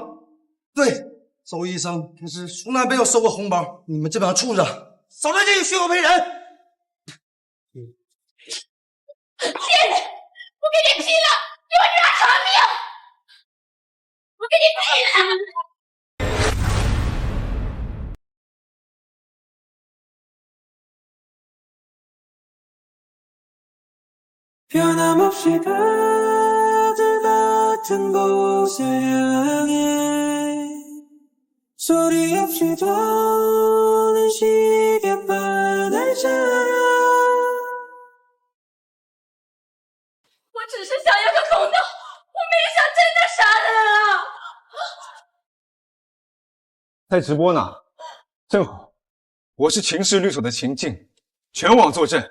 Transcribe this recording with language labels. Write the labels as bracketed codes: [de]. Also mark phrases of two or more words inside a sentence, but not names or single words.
[zh] 对，周医生可是从来没有收过红包，你们这帮畜生，少在这里血口赔人！骗你！我给你劈了，给我女儿偿命！我给你劈了！ [ko] 변함없이 가들 같은 곳을 향해 소리 없이 도는 시계바늘 자라 [zh] 我只是想要个公道，我没想真的杀人啊！在直播呢，正好，我是秦氏律所的秦静，全网作证。